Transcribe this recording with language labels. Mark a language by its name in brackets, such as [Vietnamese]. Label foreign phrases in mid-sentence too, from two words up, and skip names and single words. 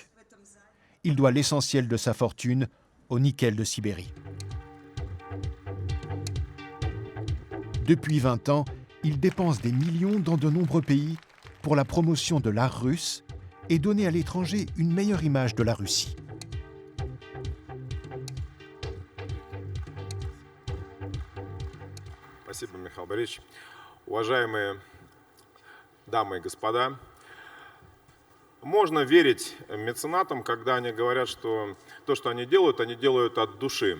[French] Il doit l'essentiel de sa fortune au nickel de Sibérie. Depuis 20 ans, il dépense des millions dans de nombreux pays pour la promotion de l'art russe et donner à l'étranger une meilleure image de la Russie. [Russian] Спасибо, Михаил Борисович. Уважаемые дамы и господа, можно верить меценатам, когда они говорят, что то, что они делают от души.